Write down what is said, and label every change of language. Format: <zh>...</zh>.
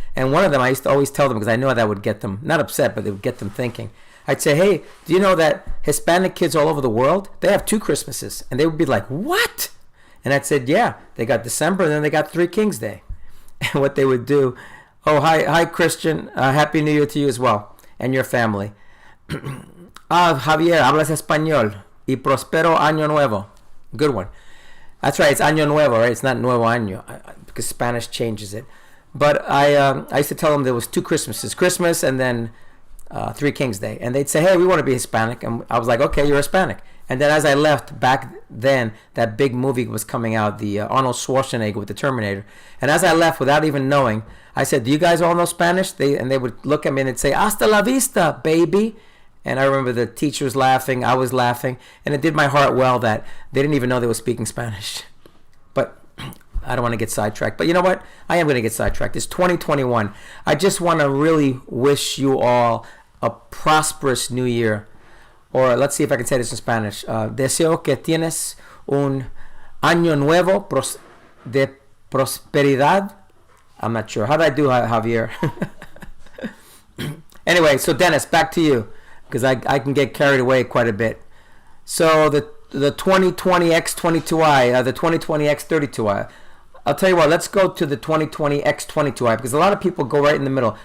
<en>And one of them, I used to always tell them, because I know that would get them not upset, but it would get them thinking. I'd say, hey, do you know that Hispanic kids all over the world, they have 2 Christmases? And they would be like, what? And I'd said, yeah, they got December, and then they got 3 Kings Day. And what they would do, oh, hi Christian, Happy New Year to you as well, and your family.</en> <es>Javier, hablas español, y prospero año nuevo.</es> <en>Good one. That's right, it's año nuevo, right? It's not nuevo año, because Spanish changes it. But I used to tell them there was 2 Christmases, Christmas and then 3 Kings Day. And they'd say, hey, we want to be Hispanic. And I was like, okay, you're Hispanic. And then as I left, back then, that big movie was coming out, the Arnold Schwarzenegger with the Terminator. And as I left, without even knowing, I said, do you guys all know Spanish? And they would look at me and they'd say,</en> <es>hasta la vista,</es> <en>baby. And I remember the teachers laughing, I was laughing. And it did my heart well that they didn't even know they were speaking Spanish. But I don't want to get sidetracked. But you know what? I am going to get sidetracked. It's 2021. I just want to really wish you all a prosperous new year. Or let's see if I can say this in Spanish.</en> <es>Deseo que tienes un año nuevo de prosperidad.</es> <en>I'm not sure. How did I do, Javier? Anyway, so Dennis, back to you, because I can get carried away quite a bit. So the 2020 X22i, the 2020 X32i. I'll tell you what, let's go to the 2020 X22i, because a lot of people go right in the middle.</en>